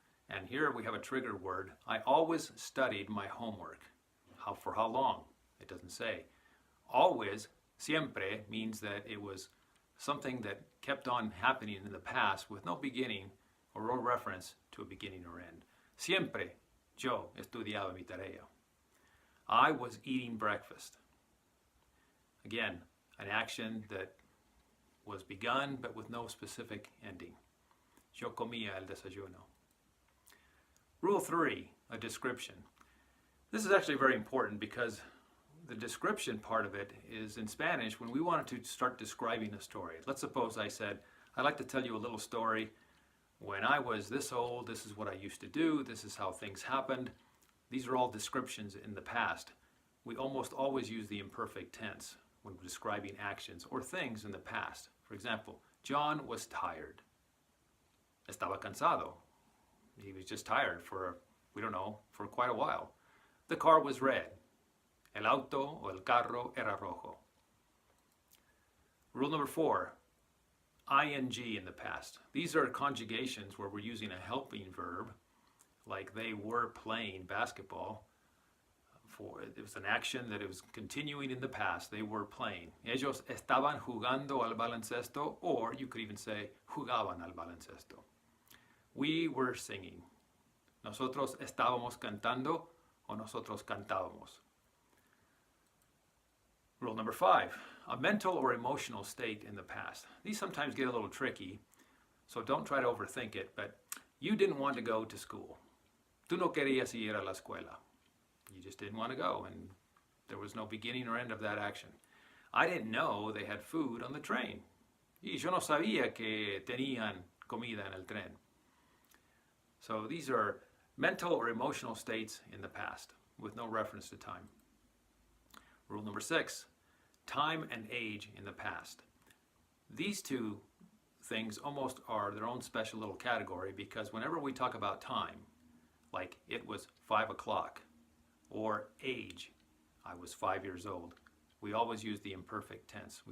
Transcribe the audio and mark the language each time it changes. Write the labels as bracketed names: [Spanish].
[English] And here we have a trigger word. I always studied my homework. For how long? It doesn't say. always, siempre, means that it was something that kept on happening in the past with no beginning or no reference to a beginning or end. [Spanish] Siempre yo estudiaba mi tarea. [English] I was eating breakfast. Again, an action that was begun but with no specific ending. [Spanish] Yo comía el desayuno. [English] Rule 3, a description. This is actually very important because the description part of it is in Spanish when we wanted to start describing a story. Let's suppose I said, I'd like to tell you a little story. When I was this old, this is what I used to do, this is how things happened. These are all descriptions in the past. We almost always use the imperfect tense when describing actions or things in the past. For example, John was tired. [Spanish] Estaba cansado. [English] He was just tired for quite a while. The car was red. [Spanish] El auto o el carro era rojo. [English] Rule number 4, ing in the past. These are conjugations where we're using a helping verb, like they were playing basketball. It was an action that it was continuing in the past. They were playing. [Spanish] Ellos estaban jugando al baloncesto, [English] or you could even say [Spanish] jugaban al baloncesto. [English] We were singing. [Spanish] Nosotros estábamos cantando, o nosotros cantábamos. [English] Rule number 5, a mental or emotional state in the past. These sometimes get a little tricky, so don't try to overthink it, but you didn't want to go to school. [Spanish] Tú no querías ir a la escuela. [English] You just didn't want to go, and there was no beginning or end of that action. I didn't know they had food on the train. [Spanish] Y yo no sabía que tenían comida en el tren. [English] So these are mental or emotional states in the past with no reference to time. Rule number 6, time and age in the past. These two things almost are their own special little category because whenever we talk about time, like it was 5 o'clock, or age, I was 5 years old, we always use the imperfect tense.